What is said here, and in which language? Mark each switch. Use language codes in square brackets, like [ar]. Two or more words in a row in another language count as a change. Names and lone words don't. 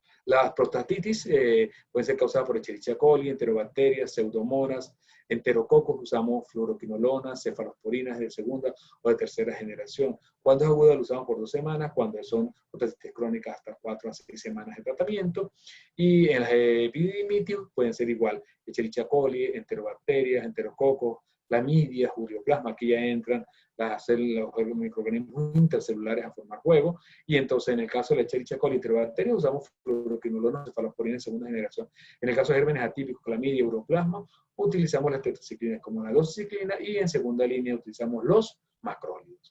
[es] Las prostatitis pueden ser causadas por Escherichia coli, enterobacterias, pseudomonas, enterococos, usamos fluoroquinolonas, cefalosporinas de segunda o de tercera generación. Cuando es aguda lo usamos por 2 semanas, cuando son prostatitis crónicas hasta 4 a 6 semanas de tratamiento. Y en las epididimitis pueden ser igual, Escherichia coli, enterobacterias, enterococos, clamidia, ureoplasma, aquí ya entran las células, los microorganismos intercelulares a formar huevo, y entonces en el caso de la Escherichia coli enterobacterias usamos fluoroquinolonas, cefalosporina de segunda generación. En el caso de gérmenes atípicos, clamidia, ureoplasma, utilizamos las tetraciclinas como la doxiciclina y en segunda línea utilizamos los macrólidos.